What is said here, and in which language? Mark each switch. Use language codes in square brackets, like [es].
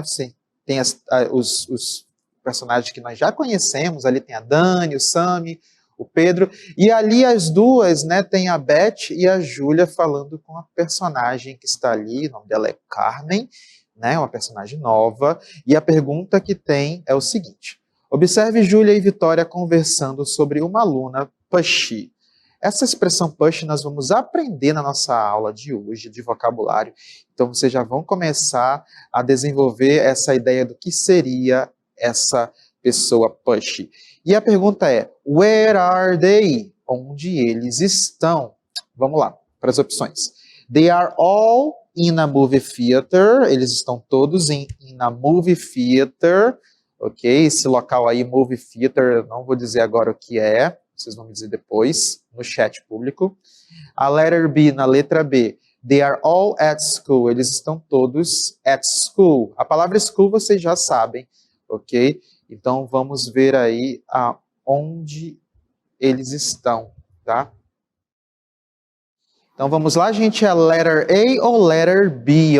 [pt] Você tem os personagens que nós já conhecemos, ali tem a Dani, o Sammy, o Pedro, e ali as duas, né, tem a Beth e a Júlia falando com a personagem que está ali, o nome dela é Carmen, né, uma personagem nova, e a pergunta que tem é o seguinte: observe Júlia e Vitória conversando sobre uma aluna pushy. Essa expressão push nós vamos aprender na nossa aula de hoje, de vocabulário. Então, vocês já vão começar a desenvolver essa ideia do que seria essa pessoa push. E a pergunta é, [en] where are they? [pt] Onde eles estão? Vamos lá, para as opções. [en] They are all in a movie theater. [pt] Eles estão todos [en] in a movie theater. [pt] Ok? Esse local aí, movie theater, eu não vou dizer agora o que é. vocês vão me dizer depois, no chat público. [en] A letter B, [pt] na letra B, [en] they are all at school. [pt] Eles estão todos [en] at school. [pt] A palavra school vocês já sabem, ok? Então, vamos ver aí onde eles estão, tá? Então, vamos lá, gente. É letter A ou letter B?